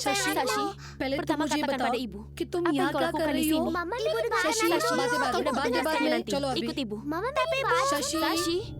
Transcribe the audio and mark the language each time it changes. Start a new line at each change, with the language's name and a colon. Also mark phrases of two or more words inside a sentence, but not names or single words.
Indonesian: Shashi, yang Shashi,
Hindi: पहले तुम
Indonesian: pertama
Hindi: मुझे
Indonesian: katakan
Hindi: बताओ
Indonesian: pada ibu.
Hindi: कि तुम
Indonesian: Apa yang
Hindi: यहाँ
Indonesian: kau
Hindi: क्या
Indonesian: lakukan
Hindi: कर
Indonesian: di
Hindi: रही हो?
Indonesian: sini? Mama ibu dengar Shashi, dulu.
Hindi: बातें बाद
Indonesian: Ibu
Hindi: में
Indonesian: dengar
Hindi: बाद में
Indonesian: nanti.
Hindi: चलो अभी
Indonesian: Ikut ibu. Mama tapi ibu. Shashi. Shashi,